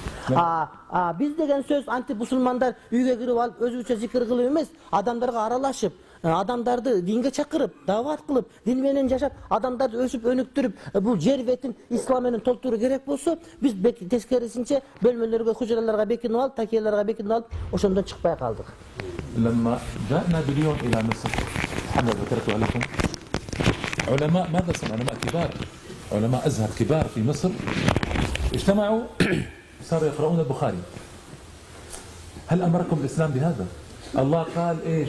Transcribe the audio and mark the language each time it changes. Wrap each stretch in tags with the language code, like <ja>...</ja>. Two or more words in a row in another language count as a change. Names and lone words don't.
<ky>Биз деген сөз антип мусулмандар үйгө кирип алып өзүнчө зикир кылып эмес, адамдарга аралашып, адамдарды динге чакырып, дават кылып, дин менен жашап, адамдарды өсүп өнүктүрүп, бул жер бетин ислам менен толтуруу керек болсо, биз тескерисинче бөлмөлөргө, хужраларга бекинип алып, такияларга бекинип алып, ошондон чыкпай калдык.</ky> <ar>لما جاء نابليون إلى مصر، محمد ذكرتها لكم، علماء ماذا صنعوا؟ علماء كبار، علماء أزهر كبار في مصر اجتمعوا، صاروا يقرؤون البخاري. هل أمركم الإسلام بهذا؟ الله قال إيش؟</ar>